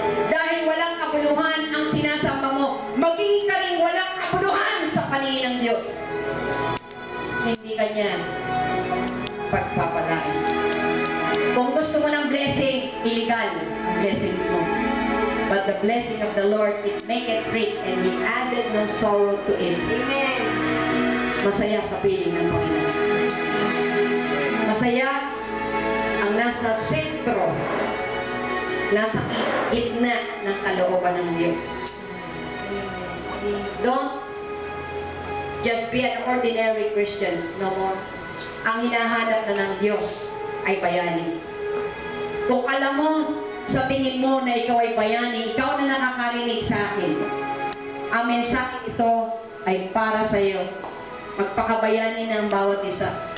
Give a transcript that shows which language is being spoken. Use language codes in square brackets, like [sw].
[tl] Dahil walang kabuluhan ang sinasamba mo, maging ka rin walang kabuluhan sa paningin ng Diyos. Hindi ka niya pagpapalain. Kung gusto mo ng blessing, illegal ang blessings mo. [en] But the blessing of the Lord, it make it rich, and He added no sorrow to it. Amen. [tl] Masaya sa piling ng Panginoon. Masaya ang nasa sentro, nasa gitna ng kalooban ng Diyos. [en] Don't just be an ordinary Christian, no more. [tl] Ang hinahanap na ng Diyos ay bayani. Kung alam mo, sa tingin mo na ikaw ay bayani, ikaw na nakakarinig sa akin. Ang mensahe ito ay para sa iyo. Magpakabayani ng bawat isa.